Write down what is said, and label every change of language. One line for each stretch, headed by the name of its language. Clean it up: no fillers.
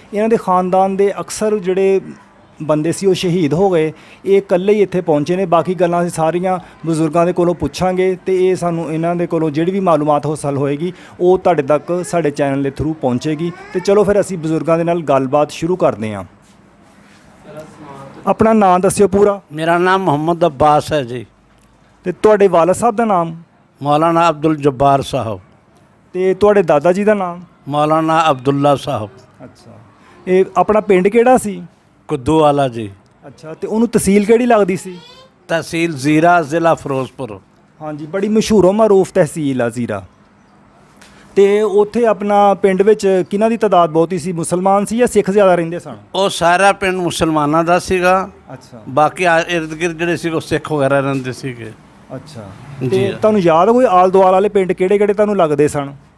Punjabi: ਇਹਨਾਂ ਦੇ ਖਾਨਦਾਨ ਦੇ ਅਕਸਰ ਜਿਹੜੇ ਬੰਦੇ ਸੀ ਉਹ ਸ਼ਹੀਦ ਹੋ ਗਏ। ਇਹ ਇਕੱਲੇ ਹੀ ਇੱਥੇ ਪਹੁੰਚੇ ਨੇ। ਬਾਕੀ ਗੱਲਾਂ ਅਸੀਂ ਸਾਰੀਆਂ ਬਜ਼ੁਰਗਾਂ ਦੇ ਕੋਲੋਂ ਪੁੱਛਾਂਗੇ ਤੇ ਇਹ ਸਾਨੂੰ ਇਹਨਾਂ ਦੇ ਕੋਲੋਂ ਜਿਹੜੀ ਵੀ ਮਾਲੂਮਾਤ ਹਾਸਲ ਹੋਏਗੀ ਉਹ ਤੁਹਾਡੇ ਤੱਕ ਸਾਡੇ ਚੈਨਲ ਦੇ ਥਰੂ ਪਹੁੰਚੇਗੀ। ਤੇ ਚਲੋ ਫਿਰ ਅਸੀਂ ਬਜ਼ੁਰਗਾਂ ਦੇ ਨਾਲ ਗੱਲਬਾਤ ਸ਼ੁਰੂ ਕਰਦੇ ਹਾਂ। ਆਪਣਾ ਨਾਂ ਦੱਸਿਓ ਪੂਰਾ।
Hindi: मेरा नाम मोहम्मद अब्बास है जी।
Punjabi: ਤੇ ਤੁਹਾਡੇ ਵਾਲਦ ਸਾਹਿਬ ਦਾ ਨਾਮ?
Hindi: मौलाना अब्दुल जब्बार साहब।
Punjabi: ਤੇ ਤੁਹਾਡੇ ਦਾਦਾ ਜੀ ਦਾ ਨਾਮ?
Hindi: मौलाना अब्दुल्ला साहब।
Punjabi: ਅੱਛਾ, ਇਹ ਆਪਣਾ ਪਿੰਡ ਕਿਹੜਾ ਸੀ?
Hindi: कुद्दू वाला जी।
Punjabi: ਅੱਛਾ, ਤੇ ਉਹਨੂੰ ਤਹਿਸੀਲ ਕਿਹੜੀ ਲੱਗਦੀ ਸੀ?
Hindi: तहसील ज़ीरा, ज़िला फिरोजपुर।
Punjabi: ਹਾਂਜੀ, ਬੜੀ ਮਸ਼ਹੂਰ ਮਾਰੂਫ ਤਹਿਸੀਲ ਆ ਜ਼ੀਰਾ। ਤੇ ਉੱਥੇ ਆਪਣਾ ਪਿੰਡ ਵਿੱਚ ਕਿਹਨਾਂ ਦੀ ਤਾਦਾਦ ਬਹੁਤੀ ਸੀ? ਮੁਸਲਮਾਨ ਸੀ ਜਾਂ ਸਿੱਖ ਜ਼ਿਆਦਾ ਰਹਿੰਦੇ ਸਨ? ਉਹ ਸਾਰਾ ਪਿੰਡ ਮੁਸਲਮਾਨਾਂ ਦਾ ਸੀਗਾ। ਅੱਛਾ ਬਾਕੀ ਇਰਦ ਗਿਰਦ ਜਿਹੜੇ ਸੀ ਉਹ ਸਿੱਖ ਵਗੈਰਾ ਰਹਿੰਦੇ ਸੀਗੇ। ਅੱਛਾ, ਜੀ। ਤੇ ਤੁਹਾਨੂੰ ਯਾਦ ਕੋਈ ਆਲ ਦੁਆਲ ਵਾਲੇ ਪਿੰਡ ਕਿਹੜੇ ਕਿਹੜੇ ਤੁਹਾਨੂੰ ਲੱਗਦੇ ਸਨ?